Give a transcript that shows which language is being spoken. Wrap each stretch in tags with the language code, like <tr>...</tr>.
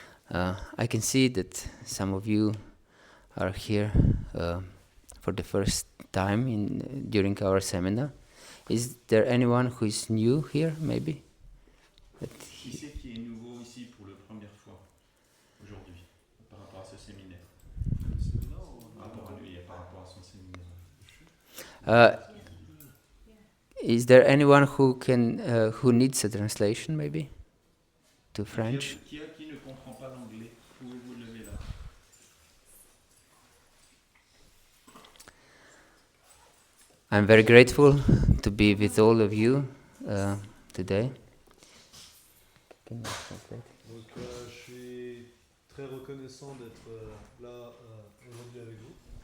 <en>I can see that some of you are here for the first time during our seminar. Is there anyone who is new here, maybe?</en> <fr>Qui c'est qui est nouveau ici pour la première fois aujourd'hui par rapport à ce séminaire? Par rapport à lui et par rapport à son séminaire.</fr> <en>Is there anyone who needs a translation, maybe, to French?</en> <fr>Qui ne comprend pas l'anglais? Pouvez-vous lever là?</fr> <en>I'm very grateful to be with all of you today. Can you translate?</en> <fr>Donc, je suis très reconnaissant d'être là aujourd'hui avec vous.</fr>